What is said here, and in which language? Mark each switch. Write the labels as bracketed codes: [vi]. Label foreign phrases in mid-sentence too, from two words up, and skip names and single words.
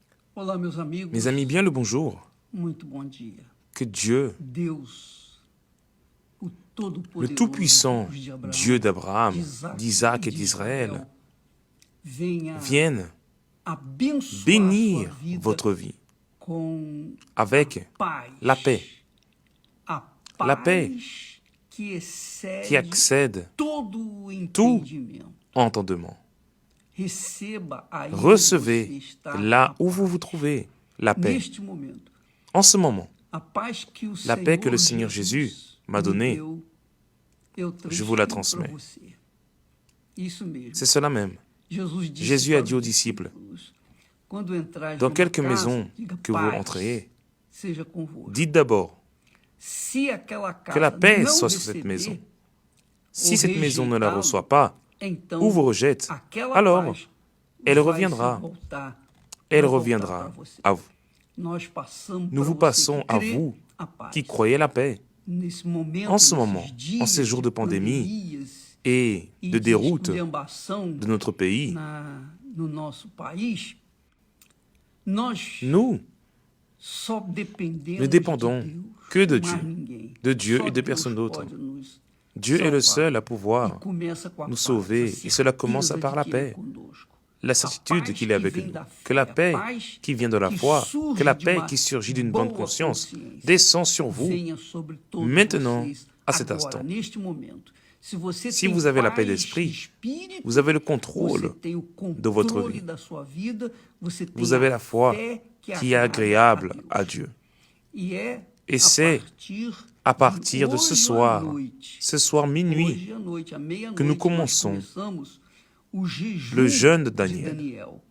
[pt] Olá, meus amigos. [fr] Mes amis, bien le bonjour. [pt] Muito bom dia. [fr] Que Dieu, [pt] Deus, o [fr] le [pt] Todo-Poderoso, [fr] Tout-Puissant, [pt] Deus de Abraão, [fr] Dieu d'Abraham, d'Isaac d'Isaac [pt] e [fr] et [pt] de [fr] d'Israël, [pt] Israel, venha [fr] vienne [pt] abençoar [fr] bénir [pt] sua vida [fr] votre vie [pt] com [fr] avec [pt] paz. [fr] la paix [pt] A [fr] La [pt] paz [fr] paix [pt] que [fr] qui excède [pt] todo o [fr] tout [pt] entendimento. [fr] entendement. [pt] Receba aí onde você [fr] Recevez [pt] está [fr] là [pt] a [fr] où vous [pt] paz. [fr] vous trouvez la paix. [pt] Neste momento, [fr] En ce moment, [pt] a paz que o [fr] la paix que le Seigneur [pt] Jesus [fr] Jésus m'a [pt] me [fr] donnée, [pt] deu, eu [fr] je vous la [pt] transfiro para [fr] transmets. [pt] você. Isso mesmo. [fr] C'est cela même. Jésus a dit aux disciples, [pt] quando entrar [fr] dans [pt] numa [fr] quelque [pt] casa, [fr] maison [pt] diga, [fr] que vous [pt] paz [fr] rentrez, [pt] seja convosco. [fr] dites d'abord [pt] Se aquela [fr] que la [pt] casa [fr] paix [pt] não [fr] soit sur cette [pt] receber, [fr] maison. [pt] ou [fr] Si cette maison ne la [pt] rejeitá-lo, [fr] reçoit pas [pt] então [fr] ou vous rejette, [pt] aquela [fr] alors [pt] paz [fr] elle [pt] vai [fr] reviendra. [pt] se voltar, [fr] Elle [pt] vai voltar [fr] reviendra [pt] para você. [fr] à vous. [pt] Nós passamos [fr] Nous [pt] para [fr] vous [pt] você [fr] passons [pt] que [fr] à [pt] crê [fr] vous [pt] a paz. [fr] qui croyez la paix. [pt] Nesse momento, [fr] En ce [pt] nesses [fr] moment, [pt] dias [fr] en ces jours de pandémie [pt] pandemias [fr] et [pt] e [fr] de déroute [pt] esculhambação [fr] de notre pays, [pt] no nosso país, nós [fr] nous [pt] só dependemos [fr] ne dépendons [pt] de Deus, [fr] que de [pt] mais [fr] Dieu, [pt] ninguém. [fr] de Dieu [pt] Só [fr] et de [pt] Deus [fr] personne d'autre. [pt] pode nos [fr] Dieu est le [pt] salvar. [fr] seul à [pt] E [fr] pouvoir [pt] começa com a [fr] nous [pt] paz, [fr] sauver, [pt] a [fr] et cela commence [pt] certeza [fr] par [pt] de [fr] la [pt] que Ele é [fr] paix, [pt] conosco. [fr] la [pt] A [fr] certitude [pt] paz [fr] qu'il est [pt] que [fr] avec [pt] vem [fr] nous, [pt] da [fr] que [pt] fé, [fr] la [pt] a [fr] paix [pt] paz [fr] qui vient de la [pt] que [fr] foi, [pt] surge [fr] que la [pt] de [fr] paix [pt] uma [fr] qui surgit d'une bonne [pt] boa [fr] conscience [pt] consciência, [fr] descend sur vous [pt] venha sobre todos [fr] maintenant, [pt] vocês [fr] à cet [pt] agora, [fr] instant. [pt] neste momento. [fr] Si vous avez la paix d'esprit, vous avez le contrôle de votre vie. Vous avez la foi qui est agréable à Dieu. Et c'est à partir de ce soir minuit, que nous commençons le jeûne de Daniel.